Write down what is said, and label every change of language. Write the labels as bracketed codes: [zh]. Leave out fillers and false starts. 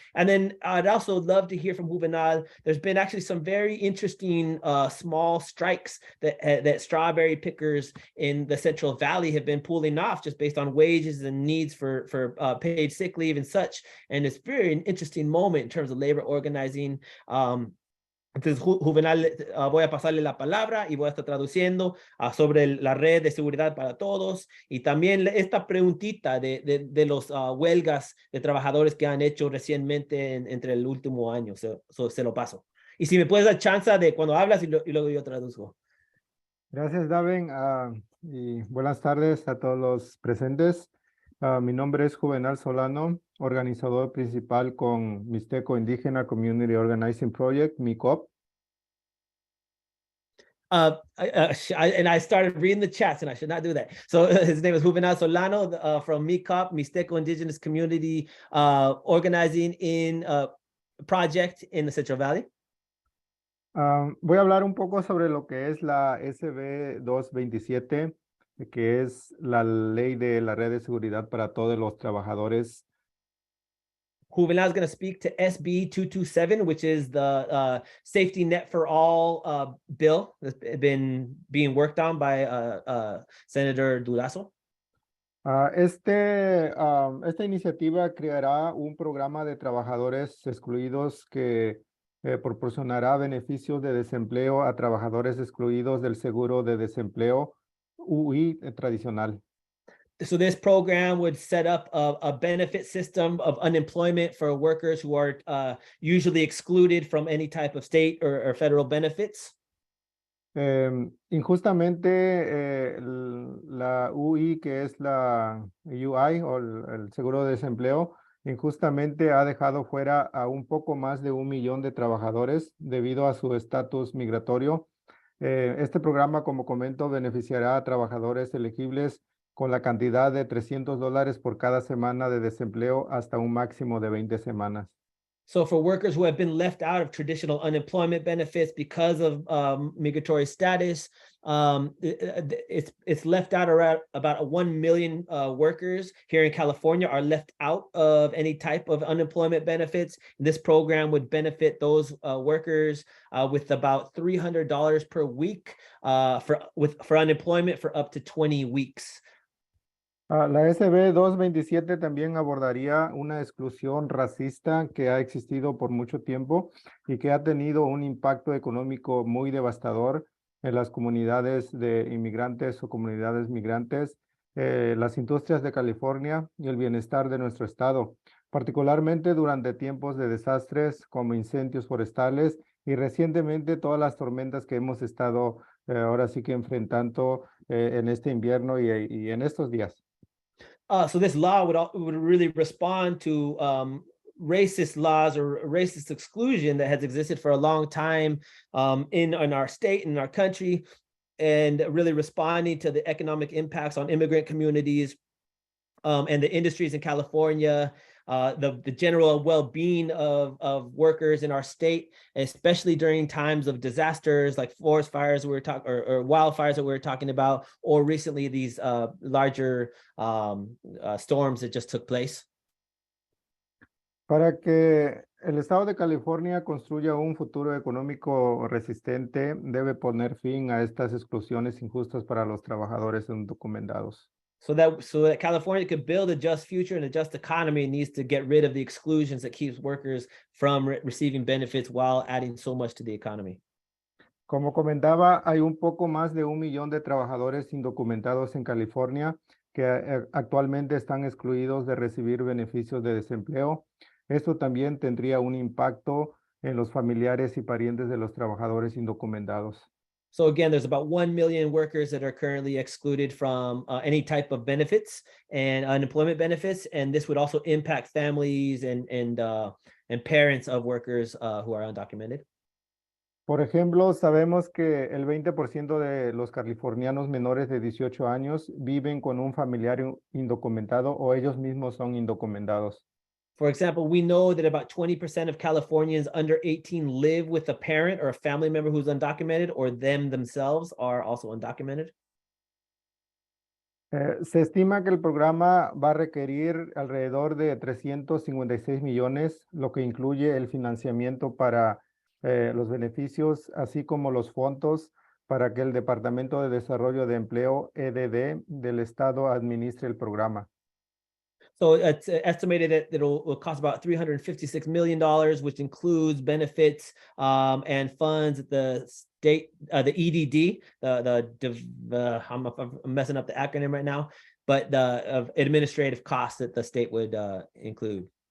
[en] And then I'd also love to hear from Juvenal. There's been actually some very interesting small strikes that strawberry pickers in the Central Valley have been pulling off just based on wages and needs for paid sick leave and such. And it's very an interesting moment in terms of labor organizing. [es] Entonces, Juvenal, voy a pasarle la palabra y voy a estar traduciendo sobre la red de seguridad para todos y también esta preguntita de los huelgas de trabajadores que han hecho recientemente entre el último año. Se lo paso. Y si me puedes dar chance de cuando hablas y luego yo traduzco. Gracias, Daven, y buenas tardes a todos los presentes. Mi nombre es Juvenal Solano, organizador principal con Mixteco Indígena Community Organizing Project, MICOP. [en] And I started reading the chats, and I should not do that. So his name is Juvenal Solano from MICOP, Mixteco Indigenous Community Organizing in Project in the Central Valley. [es] Voy a hablar un poco sobre lo que es la SB 227, que es la ley de la red de seguridad para todos los trabajadores. [en] Juvenal is going to speak to SB 227, which is the Safety Net for All bill that's been being worked on by Senator Durazo. [es] Esta iniciativa creará un programa de trabajadores excluidos que proporcionará beneficios de desempleo a trabajadores excluidos del seguro de desempleo UI tradicional. [en] So this program would set up a benefit system of unemployment for workers who are usually excluded from any type of state or federal benefits. [es] Injustamente, la UI, que es la UI o el seguro de desempleo, injustamente ha dejado fuera a un poco más de 1 millón de trabajadores debido a su estatus migratorio. Este programa, como comento, beneficiará a trabajadores elegibles con la cantidad de $300 por cada semana de desempleo hasta un máximo de 20 semanas. [en] So for workers who have been left out of traditional unemployment benefits because of migratory status, it's left out around about 1 million workers here in California are left out of any type of unemployment benefits. This program would benefit those workers with about $300 per week for unemployment for up to 20 weeks. [es] La SB 227 también abordaría una exclusión racista que ha existido por mucho tiempo y que ha tenido un impacto económico muy devastador en las comunidades de inmigrantes o comunidades migrantes, las industrias de California y el bienestar de nuestro estado, particularmente durante tiempos de desastres como incendios forestales y recientemente todas las tormentas que hemos estado ahora sí que enfrentando en este invierno y en estos días. [en] So this law would really respond to racist laws or racist exclusion that has existed for a long time in our state, in our country, and really responding to the economic impacts on immigrant communities and the industries in California, the general well-being of workers in our state, especially during times of disasters like forest fires or wildfires that we were talking about, or recently these larger storms that just took place. [es] Para que el estado de California construya un futuro económico resistente, debe poner fin a estas exclusiones injustas para los trabajadores indocumentados. [en] So that California could build a just future and a just economy, needs to get rid of the exclusions that keeps workers from receiving benefits while adding so much to the economy. [es] Como comentaba, hay un poco más de 1 millón de trabajadores indocumentados en California que actualmente están excluidos de recibir beneficios de desempleo. Esto también tendría un impacto en los familiares y parientes de los trabajadores indocumentados. [en] So again, there's about 1 million workers that are currently excluded from any type of benefits and unemployment benefits, and this would also impact families and parents of workers who are undocumented. [es] Por ejemplo, sabemos que el 20% de los californianos menores de 18 años viven con un familiar indocumentado o ellos mismos son indocumentados. [en] For example, we know that about 20% of Californians under 18 live with a parent or a family member who's undocumented, or them themselves are also undocumented. [es] Se estima que el programa va a requerir alrededor de 356 millones, lo que incluye el financiamiento para los beneficios, así como los fondos para que el Departamento de Desarrollo de Empleo, EDD, del Estado administre el programa. [en] So it's estimated that it'll cost about $356 million, which includes benefits and funds at the state, the EDD, I'm messing up the acronym right now, but the administrative costs that the state would include.